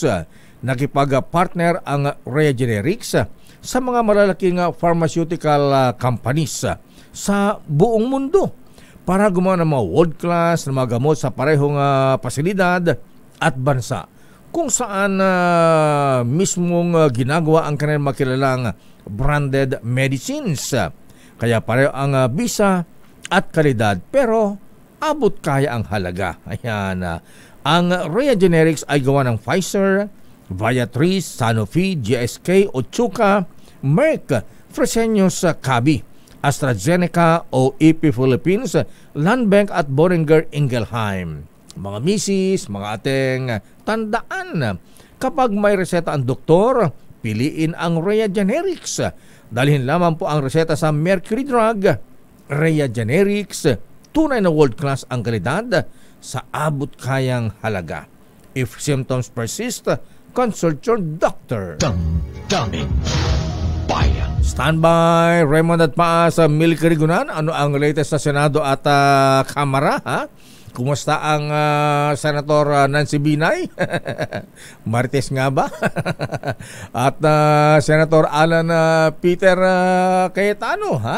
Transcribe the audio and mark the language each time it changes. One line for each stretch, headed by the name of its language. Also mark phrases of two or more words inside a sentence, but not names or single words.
Filipino: Nakipag-partner ang Rhea Generics sa mga malalaking
English: pharmaceutical companies
Filipino: sa buong mundo para gumawa ng mga world-class na mga gamot sa parehong pasilidad at bansa, kung saan mismong ginagawa ang kanilang makilalang
English: branded medicines.
Filipino: Kaya pareho ang bisa at kalidad, pero abot kaya ang halaga. Ayan, ang Rhea Generics ay gawa ng Pfizer, Viatris, Sanofi, GSK, Otsuka, Merck, Fresenius Kabi, AstraZeneca o EP Philippines, Landbank at Boehringer Ingelheim. Mga misis, mga ating tandaan, kapag may reseta ang doktor, piliin ang Rhea Generics. Dalhin lamang po ang reseta sa Mercury Drug. Rhea Generics, tunay na world-class ang kalidad sa abot kayang halaga.
English: If symptoms persist, consult your doctor.
Filipino: Daming bayan. Standby, Raymond at Paa sa Milcarigunan. Ano ang latest sa Senado at Kamara, ha? Kumusta ang Senator Nancy Binay? Martes nga ba? At Senator Alan Peter Cayetano, ha?